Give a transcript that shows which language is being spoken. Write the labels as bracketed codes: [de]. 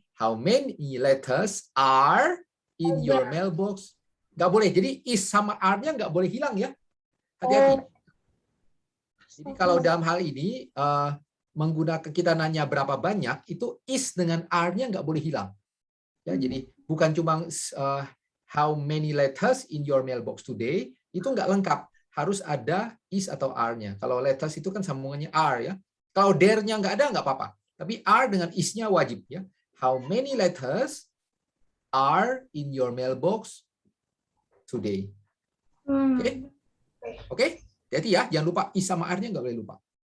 [en] How many letters are in your mailbox? [id] Nggak boleh. Jadi is sama R-nya nggak boleh hilang ya. Hati-hati. Jadi kalau dalam hal ini menggunakan kita nanya berapa banyak, itu is dengan R-nya nggak boleh hilang. Ya, jadi bukan cuma [en] how many letters in your mailbox today, [id] itu nggak lengkap. Harus ada is atau R-nya. Kalau letters itu kan sambungannya R ya. Kalau there-nya nggak ada nggak apa-apa. Tapi R dengan is-nya wajib ya. [en] How many letters are in your mailbox today? [id] Oke? Oke? Jadi ya, jangan lupa is sama R-nya nggak boleh lupa.